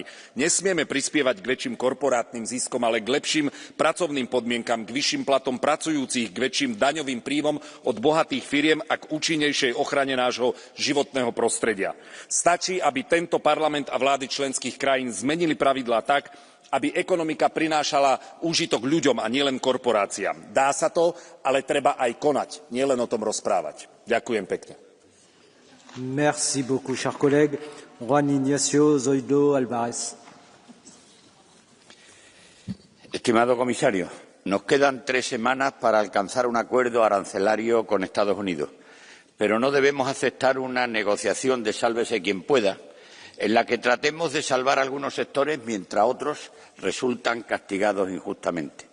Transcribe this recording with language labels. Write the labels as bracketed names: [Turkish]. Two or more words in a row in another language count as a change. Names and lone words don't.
[Slovak] Nesmieme prispievať k väčším korporátnym ziskom, ale k lepším pracovným podmienkam, k vyšším platom pracujúcich, k väčším daňovým príjmom od bohatých firiem a k účinnejšej ochrane nášho životného prostredia. Stačí, aby tento parlament a vlády členských krajín zmenili pravidlá tak, aby ekonomika prinášala úžitok ľuďom a nielen korporáciám. Dá sa to, ale treba aj konať, nielen o tom rozprávať. Ďakujem pekne. [French] Merci beaucoup, cher collègue. [Spanish] Juan Ignacio Zoido Alvarez. Estimado comisario, nos quedan 3 semanas para alcanzar un acuerdo arancelario con Estados Unidos, pero no debemos aceptar una negociación de sálvese quien pueda, en la que tratemos de salvar algunos sectores mientras otros resultan castigados injustamente.